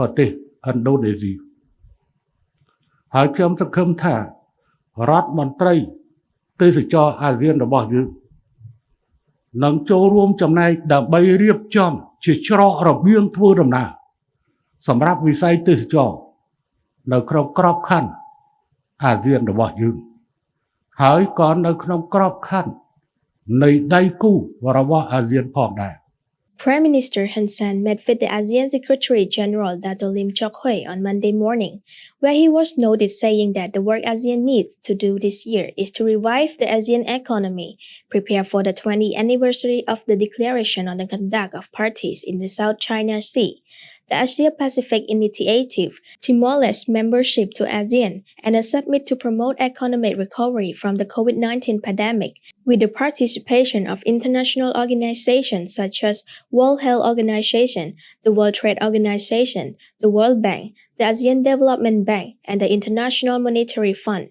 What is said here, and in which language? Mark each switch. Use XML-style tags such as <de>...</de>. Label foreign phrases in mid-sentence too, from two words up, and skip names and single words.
<km>ទេសឥណ្ឌូនេស៊ីហើយខ្ញុំសង្ឃឹមថារដ្ឋមន្ត្រីទេសចរអាស៊ានរបស់យើងនឹងចូលរួមចំណែកដើម្បីរៀបចំជាច្រករបៀងធ្វើដំណើរសម្រាប់វិស័យទេសចរនៅក្នុងក្របខ័ណ្ឌអាស៊ានរបស់យើងហើយក៏នៅក្នុងក្របខ័ណ្ឌនៃដៃគូរបស់អាស៊ានផងដែរ</km> <en>Prime Minister Hun Sen met with the ASEAN Secretary General Dato Lim Chok Hui on Monday morning, where he was noted saying that the work ASEAN needs to do this year is to revive the ASEAN economy, prepare for the 20th anniversary of the Declaration on the Conduct of Parties in the South China Sea, the Asia-Pacific Initiative, Timor-Leste membership to ASEAN, and a summit to promote economic recovery from the COVID-19 pandemic, with the participation of international organizations such as World Health Organization, the World Trade Organization, the World Bank, the ASEAN Development Bank, and the International Monetary Fund.</en>